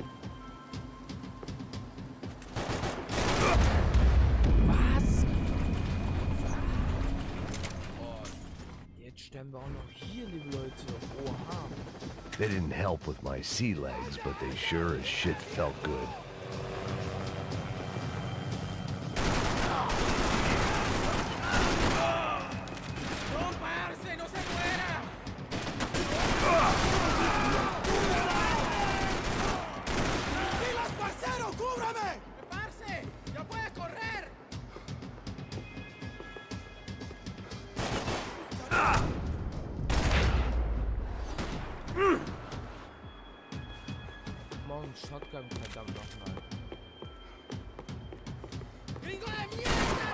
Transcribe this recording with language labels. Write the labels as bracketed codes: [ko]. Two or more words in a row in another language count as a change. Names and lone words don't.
[de] Was? Oh, jetzt sterben wir auch noch hier, liebe Leute. Oha. [en] They didn't help with my sea legs, but they sure as shit felt good. [es] ¡No, parce! ¡No se muera! ¡Pilas, parcero! ¡Cúbrame! ¡Parce! ¡Ya puedes correr! [de] Morgen Shotgun, verdammt nochmal. [es] ¡Gringo de mierda!